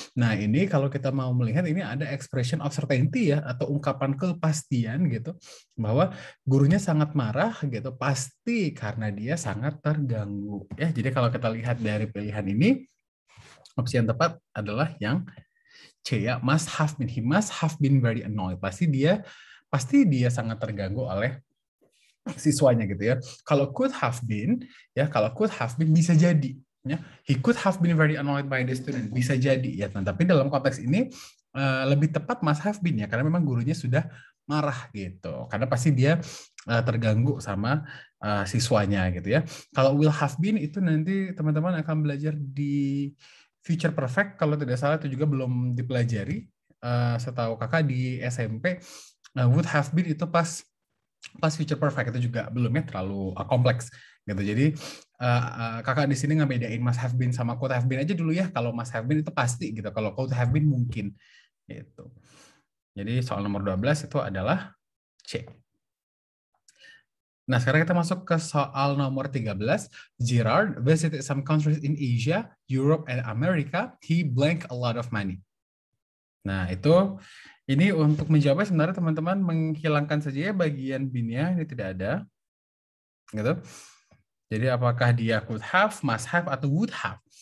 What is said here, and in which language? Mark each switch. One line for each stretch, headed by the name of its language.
Indonesian: Nah, ini kalau kita mau melihat ini ada expression of certainty ya atau ungkapan kepastian gitu bahwa gurunya sangat marah gitu pasti karena dia sangat terganggu. Ya, jadi kalau kita lihat dari pilihan ini opsi yang tepat adalah yang C ya, must have been.
English: He must have been very annoyed.
Indonesian: Pasti dia sangat terganggu oleh siswanya gitu ya. Kalau could have been, ya kalau could have been bisa jadi.
English: Ya, he could have been very annoyed by the student
Indonesian: bisa jadi ya. Nah, tapi dalam konteks ini lebih tepat must have been ya, karena memang gurunya sudah marah gitu. Karena pasti dia terganggu sama siswanya gitu ya. Kalau will have been itu nanti teman-teman akan belajar di future perfect kalau tidak salah itu juga belum dipelajari. Setahu kakak di SMP would have been itu pas future perfect itu juga belum ya terlalu kompleks gitu. Jadi kakak di sini ngebedain must have been sama could have been aja dulu ya. Kalau must have been itu pasti gitu. Kalau could have been mungkin gitu. Jadi soal nomor 12 itu adalah C. Nah, sekarang kita masuk ke soal nomor 13.
English: Gerard visited some countries in Asia, Europe, and America. He blank a lot of money.
Indonesian: Nah, itu ini untuk menjawabnya sebenarnya teman-teman menghilangkan saja ya bagian bin-nya, ini tidak ada. Gitu. Jadi apakah dia could have, must have, atau would have?